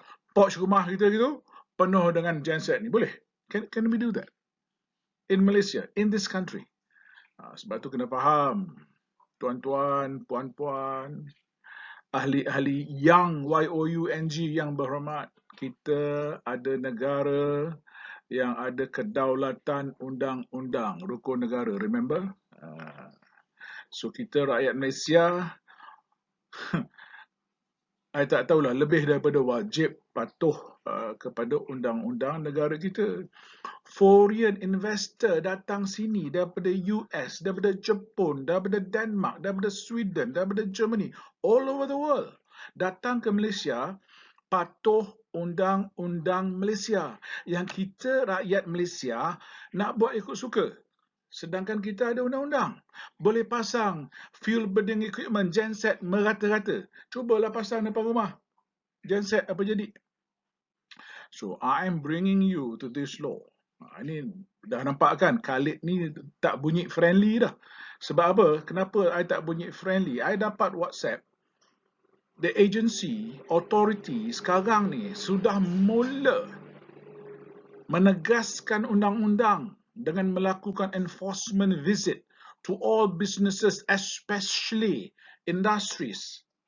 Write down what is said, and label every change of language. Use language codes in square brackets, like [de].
[ms] Porch rumah kita gitu penuh dengan genset ni. Boleh? [en] Can we do that? In Malaysia, in this country. [ms] Sebab tu kena faham, tuan-tuan, puan-puan, ahli-ahli yang YOUNG yang berhormat, kita ada negara yang ada kedaulatan undang-undang, rukun negara, [en] remember? [ms] So kita rakyat Malaysia, I tak tahulah, lebih daripada wajib patuh kepada undang-undang negara kita. Foreign investor datang sini daripada US, daripada Jepun, daripada Denmark, daripada Sweden, daripada Germany, [en] all over the world, [ms] datang ke Malaysia, patuh undang-undang Malaysia. Yang kita rakyat Malaysia nak buat ikut suka. Sedangkan kita ada undang-undang. Boleh pasang fuel burning equipment, genset merata-rata. Cubalah pasang depan rumah. Genset apa jadi? [en] So, I am bringing you to this law. [ms] Ini dah nampak kan, Khalid ni tak bunyi friendly dah. Sebab apa? Kenapa I tak bunyi friendly? I dapat WhatsApp. The agency, authority sekarang ni sudah mula menegaskan undang-undang dengan melakukan [en] enforcement visit to all businesses, especially industries.